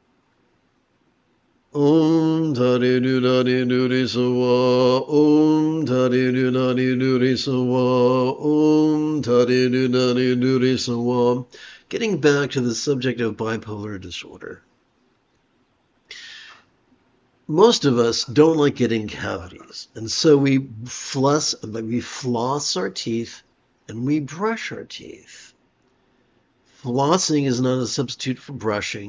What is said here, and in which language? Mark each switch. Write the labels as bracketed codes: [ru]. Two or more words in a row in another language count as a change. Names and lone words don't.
[en] Om Tani Nunani Nuni Suwa, Om Tani Nunani Nuni Suwa, Om Tani Nunani Nuni Suwa. Getting back to the subject of bipolar disorder. Most of us don't like getting cavities, and so we floss our teeth and we brush our teeth. Flossing is not a substitute for brushing.